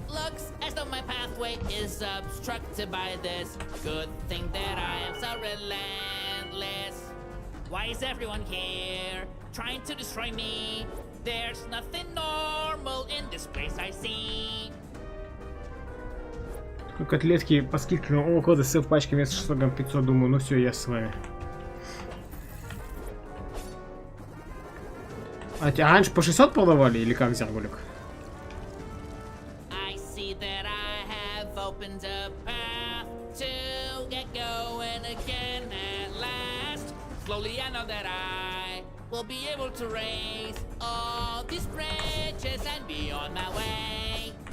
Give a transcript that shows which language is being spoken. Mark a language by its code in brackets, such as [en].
[en] Looks as though my pathway is obstructed by this. Good thing that I am so relentless. Why is everyone here trying to destroy me? There's nothing normal in this place I see. [ru] Котлетки по скидке, ну, около ДС в пачке вместо 600 грамм 500, думаю, ну все, я с вами. А раньше по 600 продавали или как, Зергулик? [en] I see that I have opened a path to get going again at last. Slowly I know that I will be able to raise all these bridges and be on my way.